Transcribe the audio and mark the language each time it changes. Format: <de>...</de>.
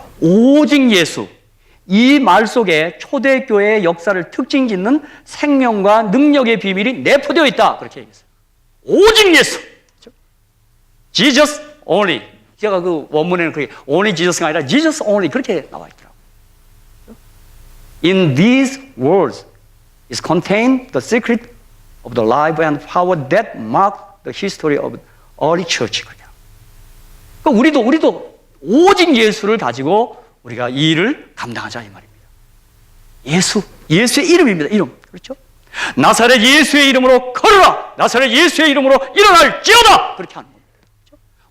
<ko>오직 예수. 이 말 속에 초대교회의 역사를 특징 짓는 생명과 능력의 비밀이 내포되어 있다. 그렇게 얘기했어요. 오직 예수.</ko> <en>Jesus only.</en> <ko>제가 그 원문에는 그게</ko> <en>only Jesus</en> <ko>가 아니라</ko> <en>Jesus only</en> <ko>그렇게 나와 있더라고요.</ko> <en>In these words is contained the secret of the life and power that mark the history of early church.</en> <ko>그러니까 우리도 오직 예수를 가지고 우리가 이 일을 감당하자 이 말입니다. 예수의 이름입니다. 이름. 그렇죠? 나사렛 예수의 이름으로 걸어라. 나사렛 예수의 이름으로 일어날지어다. 그렇게 하는 겁니다. 그렇죠?</ko>